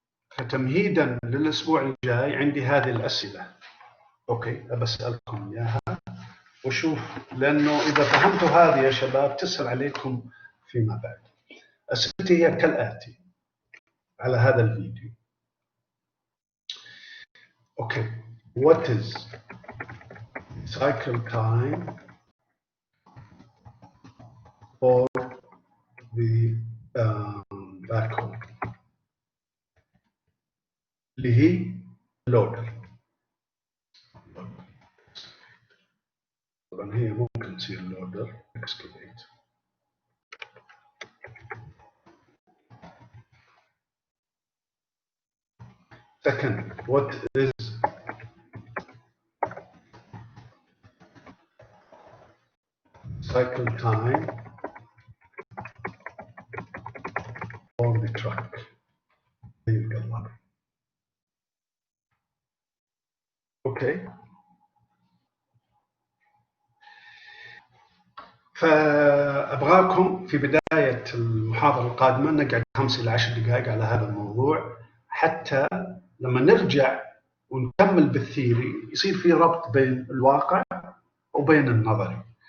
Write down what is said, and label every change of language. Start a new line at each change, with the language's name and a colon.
Arabic: فتمهيدا للأسبوع الجاي عندي هذه الأسئلة، أوكي أبسألكم إياها وشوف، لأنه إذا فهمتوا هذه يا شباب تسهل عليكم فيما بعد. أسئلتي هي كالآتي على هذا الفيديو.
English: okay, what is cycle time for the backhoe
Arabic: اللي هي
English: loader.
Arabic: طبعا هي ممكن تصير loader excavate.
English: Second, what is cycle time for the truck?
Arabic: اوكي، فابغاكم في بدايه المحاضره القادمه نقعد 5 إلى 10 دقائق على هذا الموضوع، حتى لما نرجع ونكمل بالثيري يصير في ربط بين الواقع وبين النظري.